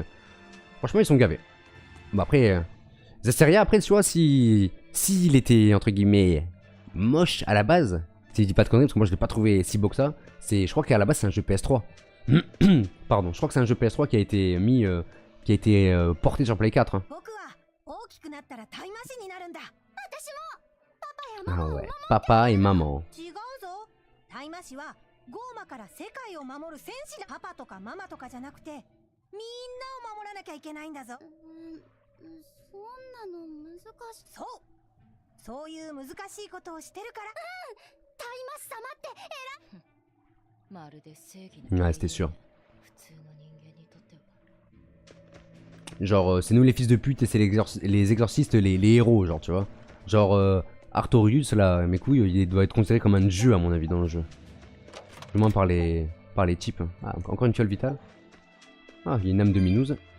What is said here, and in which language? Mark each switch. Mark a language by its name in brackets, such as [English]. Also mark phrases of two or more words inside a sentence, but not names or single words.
[French] Franchement, ils sont gavés. Bon, après, Zasteria, après, tu vois, s'il était, entre guillemets, moche à la base, si je dis pas de conneries, parce que moi je l'ai pas trouvé si beau que ça, je crois qu'à la base c'est un jeu PS3. Pardon, je crois que c'est un jeu PS3 qui a été mis, qui a été porté sur Play 4. Hein. Ah ouais, papa et maman. [Japanese] ゴーマから世界を守る戦士だ。パパとかママとかじゃなくてみんなを守らなきゃいけないんだぞ。そんなの難しい。そういう難しいことをしてるから。タイマス様って偉い。まるで正義の。 [French] Ouais, c'était sûr. [Japanese] 普通の人間にとっては。 [French] Genre, c'est nous les fils de pute et c'est les exorcistes les héros, genre, tu vois. Genre, Artorius, là, mes couilles, il doit être considéré comme un dieu à mon avis dans le jeu. Du moins par les types. Ah, encore une fiole vitale. Ah, il y a une âme de Minouz.